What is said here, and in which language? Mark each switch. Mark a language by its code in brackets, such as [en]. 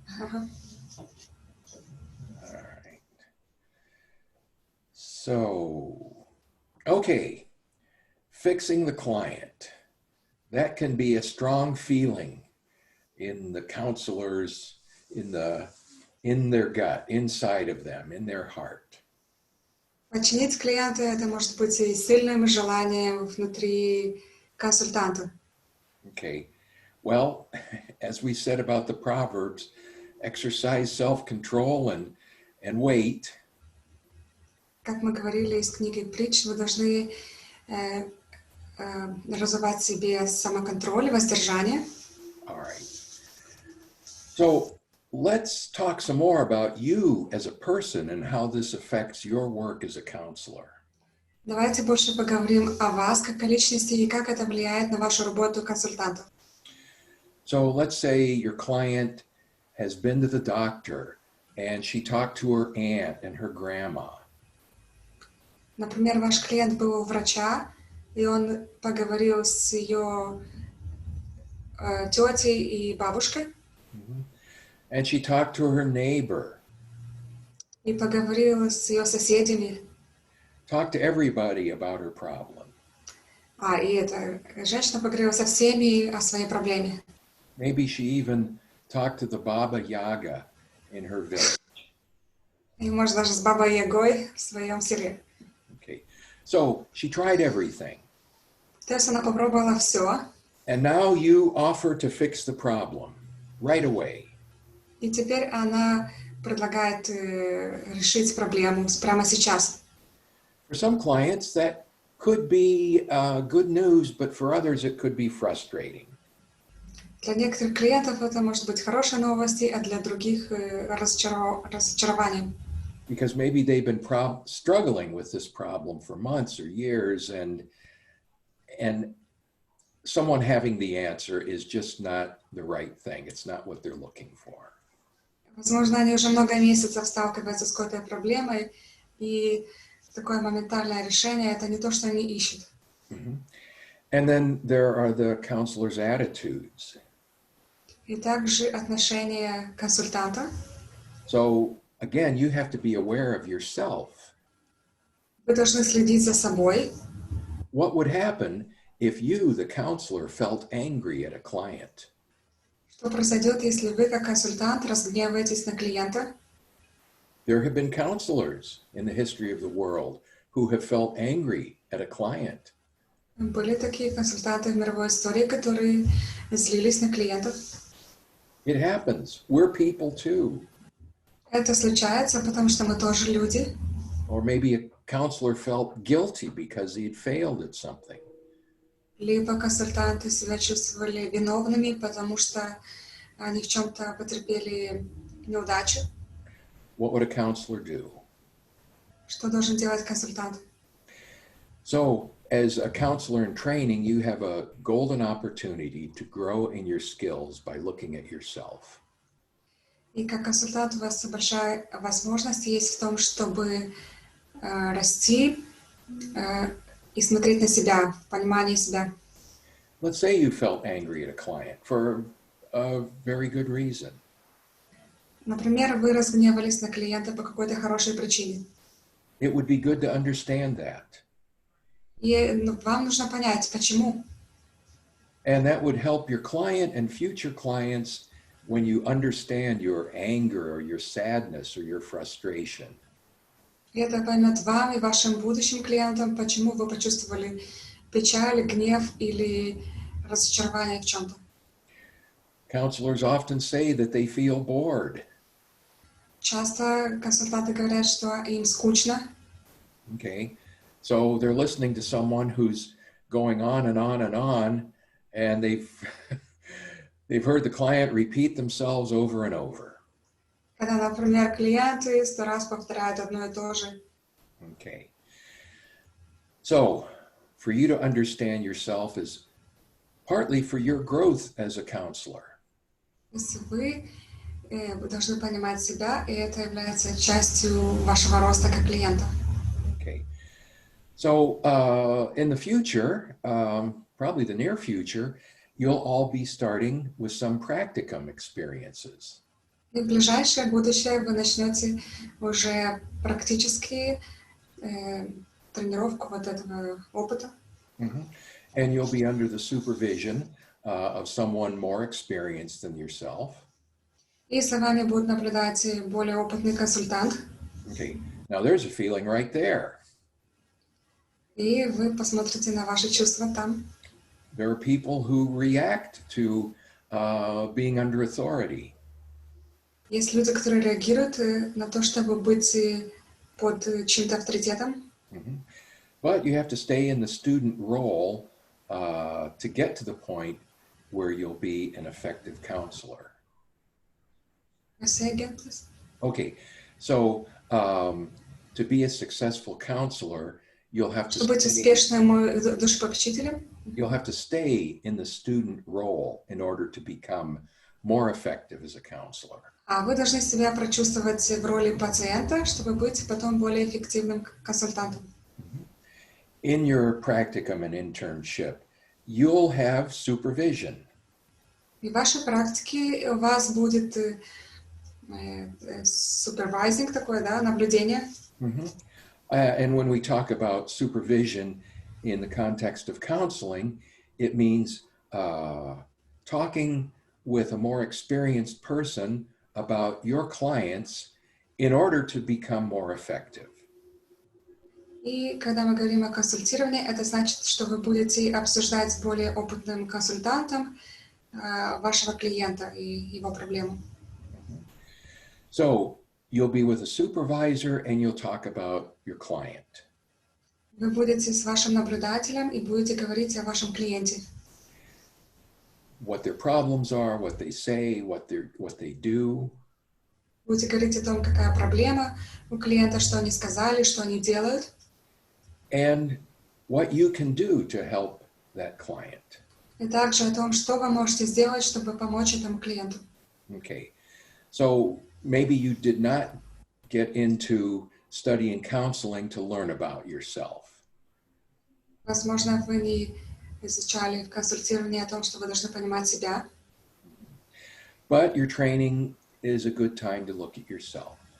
[en] All right. So, okay. Fixing the client. That can be a strong feeling in the counselors, in their gut, inside of them, in their heart. [ru] Починить клиента — это может быть и сильным желанием внутри консультанта. [en] Okay. Well, as we said about the Proverbs, exercise self-control and wait. [ru] Как мы говорили из книги притч, вы должны развивать в себе самоконтроль, воздержание. [en] All right. So let's talk some more about you as a person and how this affects your work as a counselor. [ru] Давайте больше поговорим о вас как о личности и как это влияет на вашу работу консультанта. [en] So let's say your client has been to the doctor and she talked to her aunt and her grandma. [ru] Например, ваш клиент был у врача, и он поговорил с ее тетей и бабушкой, [en] And she talked to her neighbor, [ru] и поговорил с ее соседями. [en] talked to everybody about her problem. [ru] И эта женщина поговорила со всеми о своей проблеме. [en] Maybe she even talked to the Baba Yaga in her village. [ru] И, может, даже с Бабой Ягой в своем селе. [en] Okay, so she tried everything. [ru] То есть она попробовала все, [en] And now you offer to fix the problem right away. [ru] и теперь она предлагает решить проблему прямо сейчас. [en] For some clients, that could be good news, but for others, it could be frustrating. [ru] Для некоторых клиентов это может быть хорошей новостью, а для других разочарованием. [en] Because maybe they've been struggling with this problem for months or years, and someone having the answer is just not the right thing. It's not what they're looking for. [ru] Возможно, они уже много месяцев сталкиваются с какой-то проблемой, и такое моментальное решение — это не то, что они ищут. [en] And then there are the counselor's attitudes. [ru] И также отношение консультанта. [en] So again, you have to be aware of yourself. [ru] Вы должны следить за собой. [en] What would happen if you, the counselor, felt angry at a client? [ru] Что произойдет, если вы, как консультант, разгневаетесь на клиента? [en] There have been counselors in the history of the world who have felt angry at a client. [ru] Были такие консультанты в мировой истории, которые злились на клиентов. [en] It happens. We're people too. [ru] Это случается, потому что мы тоже люди. [en] Or maybe a counselor felt guilty because he had failed at something. [ru] Либо консультанты себя чувствовали виновными, потому что они в чем-то потерпели неудачу. [en] What would a counselor do? [ru] Что должен делать консультант? [en] So, as a counselor in training, you have a golden opportunity to grow in your skills by looking at yourself. [ru] И как консультант у вас большая возможность есть в том, чтобы расти и смотреть на себя, в понимании себя. [en] Let's say you felt angry at a client for a very good reason. [ru] Например, вы разгневались на клиента по какой-то хорошей причине. [en] It would be good to understand that. [ru] И вам нужно понять, почему. [en] And that would help your client and future clients when you understand your anger or your sadness or your frustration. [ru] И это поймет вам и вашим будущим клиентам, почему вы почувствовали печаль, гнев или разочарование в чем-то. [en] Counselors often say that they feel bored. [ru] Часто консультанты говорят, что им скучно. [en] Okay, so they're listening to someone who's going on and on and on, and they've heard the client repeat themselves over and over. [ru] Когда, например, клиенты 100 раз повторяют одно и то же. [en] Okay, so for you to understand yourself is partly for your growth as a counselor. [ru] Если вы должны понимать себя, и это является частью вашего роста как клиента. [en] Okay, so in the future, probably the near future, you'll all be starting with some practicum experiences. [ru] И в ближайшее будущее вы начнете уже практически тренировку вот этого опыта. [en] And you'll be under the supervision of someone more experienced than yourself. [ru] И за вами будет наблюдать более опытный консультант. [en] Okay, now there's a feeling right there. [ru] И вы посмотрите на ваши чувства там. [en] There are people who react to being under authority. [ru] Есть люди, которые реагируют на то, чтобы быть под чьим-то авторитетом. [en] But you have to stay in the student role to get to the point where you'll be an effective counselor. Say again, please. Okay, so to be a successful counselor, you'll have to [ru] Чтобы быть успешным душепопечителем, [en] you'll have to stay in the student role in order to become more effective as a counselor. [ru] А вы должны себя прочувствовать в роли пациента, чтобы быть потом более эффективным консультантом. [en] In your practicum and internship, you'll have supervision. [ru] И в вашей практике у вас будет supervising такое, да, наблюдение. Mhm. [en] And when we talk about supervision in the context of counseling, it means talking with a more experienced person about your clients in order to become more effective. [ru] И когда мы говорим о консультировании, это значит, что вы будете обсуждать с более опытным консультантом вашего клиента и его проблему. [en] So you'll be with a supervisor and you'll talk about your client. [ru] Вы будете с вашим наблюдателем и будете говорить о вашем клиенте. [en] What their problems are, what they say, what they do. [ru] Будете говорить о том, какая проблема у клиента, что они сказали, что они делают. [en] And what you can do to help that client. [ru] И также о том, что вы можете сделать, чтобы помочь этому клиенту. [en] Okay. So maybe you did not get into studying counseling to learn about yourself. [ru] Возможно, вы не изучали в консультировании о том, что вы должны понимать себя. [en] But your training is a good time to look at yourself.